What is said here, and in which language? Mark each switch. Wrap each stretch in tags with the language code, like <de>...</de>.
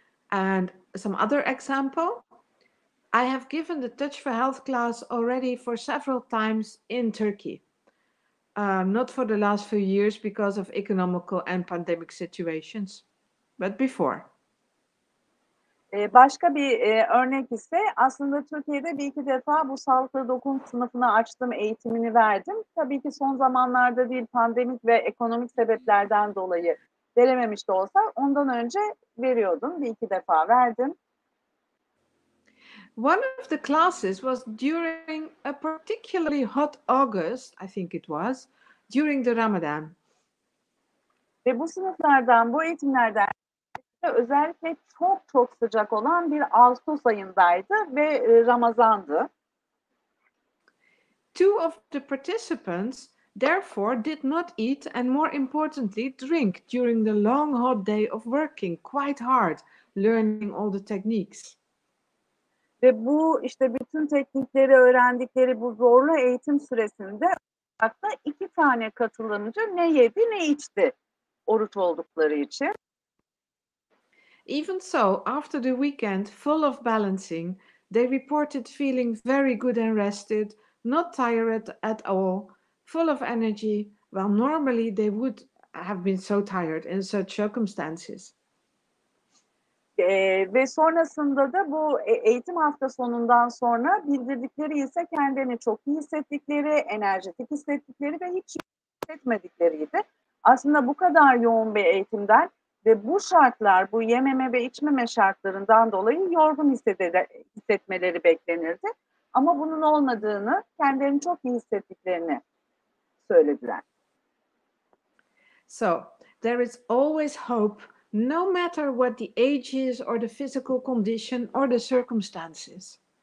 <en>And some other example, I have given the Touch for Health class already for several times in Turkey. Not for the last few years because of economical and pandemic situations, but before.</en> <tr>Başka bir örnek ise aslında Türkiye'de 1-2 defa bu sağlıklı dokum sınıfını açtım, eğitimini verdim. Tabii ki son zamanlarda değil, pandemik ve ekonomik sebeplerden dolayı verememiş de olsa ondan önce veriyordum. 1-2 defa verdim.</tr> <en>One of the classes was during a particularly hot August, I think it was, during the Ramadan.</en> <tr>Ve bu sınıflardan, bu eğitimlerden özellikle çok sıcak olan bir Ağustos ayındaydı ve Ramazan'dı.</tr> <en>2 of the participants therefore did not eat and more importantly drink during the long hot day of working quite hard, learning all the techniques.</en> <tr>Ve bu işte bütün teknikleri öğrendikleri bu zorlu eğitim süresinde hatta 2 tane katılımcı ne yedi ne içti oruç oldukları için.</tr> <en>Even so, after the weekend full of balancing, they reported feeling very good and rested, not tired at all, full of energy, while normally they would have been so tired in such circumstances.</en> <tr>Ve sonrasında da bu eğitim hafta sonundan sonra bildirdikleri ise kendini çok iyi hissettikleri, enerjetik hissettikleri ve hiç hissetmedikleriydi. Aslında bu kadar yoğun bir eğitimden ve bu şartlar, bu yememe ve içmeme şartlarından dolayı yorgun hissetmeleri beklenirdi. Ama bunun olmadığını, kendilerini çok iyi hissettiklerini söylediler.</tr> <en>So, there is always hope, no matter what the age is or the physical condition or the circumstances.</en>